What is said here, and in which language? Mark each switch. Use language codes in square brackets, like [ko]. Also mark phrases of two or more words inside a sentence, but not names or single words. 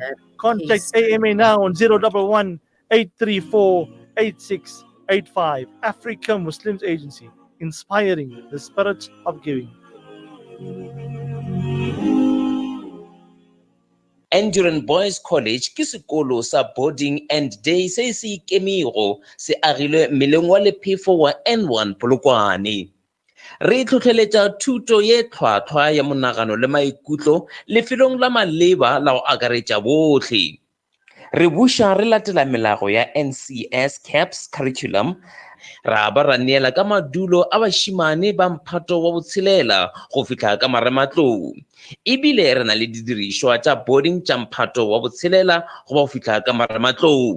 [en] Contact AMA now on 011 834 8685. Africa Muslims Agency, inspiring the spirit of giving. [nso] Endurance Boys College ke sekolo sa [en] boarding and day [nso] se se ikemego se agilwe meleng wa lephefo wa N1 Polokwane. Re tlhotlheletsa thuto ye tlhwatlhwa ya monagano le maikutlo lefelong la maleba la go akaretša botlhe. Re buša re latela melago ya NCS CAPS curriculum, ra ba ra neela ka madulo a bašimane ba mphato wa botshelela go fitlha ka marematlou, ebile re na le didirišwa tša boarding tša mphato wa botshelela go ba go fitlha ka marematlou.